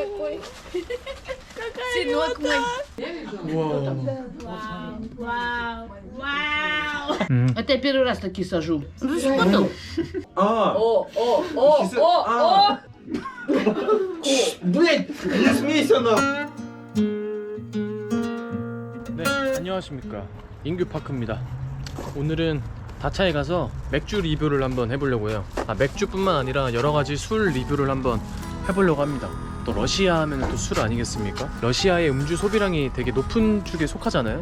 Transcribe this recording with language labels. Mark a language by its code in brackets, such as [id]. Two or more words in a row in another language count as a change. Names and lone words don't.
[ru] Какой? Сынок мой. Вау. Это я первый раз такие сажу. Ну ты спутал? Блять, не смейся на. [ko] 네, 안녕하십니까. 인규 파크입니다. 오늘은 다차에 가서 맥주 리뷰를 한번 해보려고요. 맥주뿐만 아니라 여러가지 술 리뷰를 한번 해보려고 합니다. 또 러시아 하면 또 술 아니겠습니까? 러시아의 음주 소비량이 되게 높은 축에 속하잖아요.